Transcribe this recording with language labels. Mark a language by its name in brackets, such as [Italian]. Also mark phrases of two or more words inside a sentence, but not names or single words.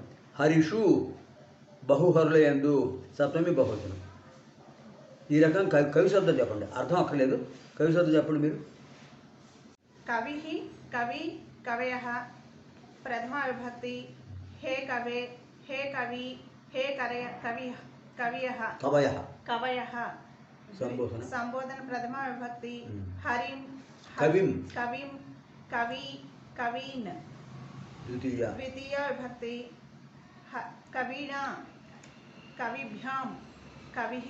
[Telugu] హరిషు బహుహరుల యందు సప్తమి బహువచనం. ఈ రకం కవి శబ్దం చెప్పండి, అర్థం అక్కర్లేదు. కవి శబ్దం చెప్పండి మీరు. [Sanskrit] కవిః కవి కవయః ప్రథమ విభక్తి. హే కవే హే కవి हे कवयः కవయः कवयः [Telugu] సంబోధన [Sanskrit] संबोधन प्रथमा विभक्ति कविं कविं कवि कवीन् [Telugu] ద్వితీయ [Sanskrit] द्वितीया विभक्ति कवीना कविभ्यां कविः